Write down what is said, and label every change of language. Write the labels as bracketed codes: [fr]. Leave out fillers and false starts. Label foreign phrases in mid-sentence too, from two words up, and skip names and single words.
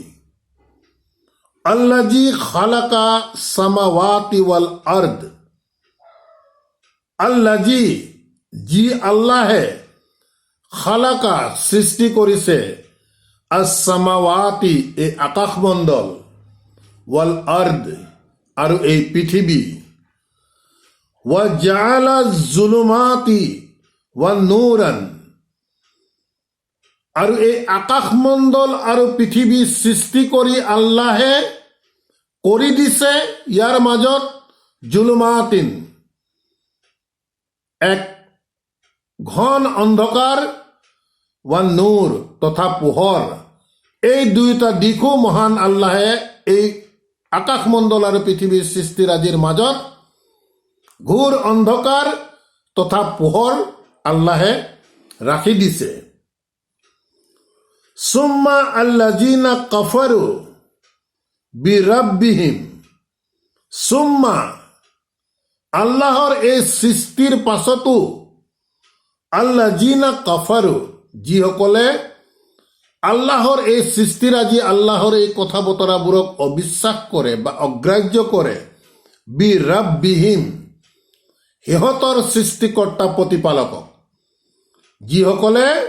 [ar] الذي خلق السماوات والأرض الذي [as] যি আল্লাহে খালাকা সৃষ্টি কৰিছে, আস-সামাৱাতি এই আকাশমণ্ডল, [ar] والأرض [as] আৰু এই পৃথিৱী, [ar] وجعل الظلمات والنور [as] আৰু এই আকাশমণ্ডল আৰু পৃথিৱী সৃষ্টি কৰি আল্লাহে কৰি দিছে ইয়াৰ মাজত জুলুমাতিন এক ঘন অন্ধকাৰ, [ar] والنور [as] তথা পোহৰ। এই দুয়োটা দিশো মহান আল্লাহে এই আকাশমণ্ডল আৰু পৃথিৱীৰ সৃষ্টিৰাজিৰ মাজত ঘোৰ অন্ধকাৰ তথা পোহৰ আল্লাহে ৰাখি দিছে। [ar] ثم الذين كفروا بربهم ثم [as] আল্লাহৰ এই সৃষ্টিৰ পাছতো [ar] الذين كفروا [as] যিসকলে আল্লাহৰ এই সৃষ্টিৰাজি আল্লাহৰ এই কথা বতৰাবোৰক অবিশ্বাস কৰে বা অগ্ৰাহ্য কৰে, বিৰাব্বিহিম সিহঁতৰ সৃষ্টিকৰ্তা প্ৰতিপালকক, যিসকলে